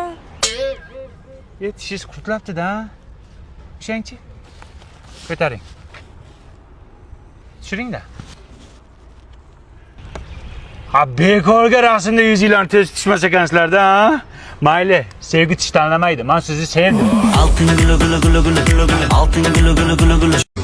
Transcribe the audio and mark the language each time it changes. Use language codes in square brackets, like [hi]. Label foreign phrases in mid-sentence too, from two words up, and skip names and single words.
[uz] Tishingiz qurtlabdi-da. Ishangchi. Ko'taring. Tushiring-da. Ha, bekorga rasmda yuzinglarni tez tushmas ekansizlar-da, ha? Mayli, sevgi tish tanlamaydi. Men sizni sevdim. [tr] Altın gülü gülü gülü gülü gülü gülü. Altın gülü gülü gülü gülü.